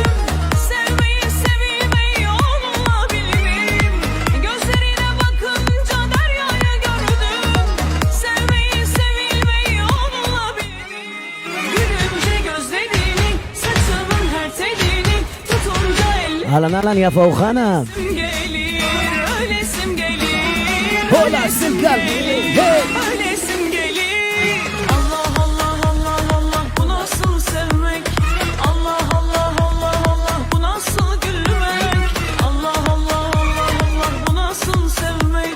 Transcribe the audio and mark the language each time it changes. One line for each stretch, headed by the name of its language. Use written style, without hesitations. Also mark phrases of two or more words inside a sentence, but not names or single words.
Turkish: Sevmeyi sevilmeyi onunla bildim. Gözlerine bakınca deryayı gördüm. Sevmeyi sevilmeyi onunla bildim. Gülünce gözlerini, saçımın her telini tutunca ellerim
Hebrew: אהלן אהלן, יפה אוחנה.
Turkish: gelir, ölesim gelir. Ölesim gelir, hey. Ölesim gelir. Allah Allah Allah Allah bu nasıl sevmek? Allah Allah Allah Allah bu nasıl gülmek? Allah Allah Allah Allah bu nasıl sevmek?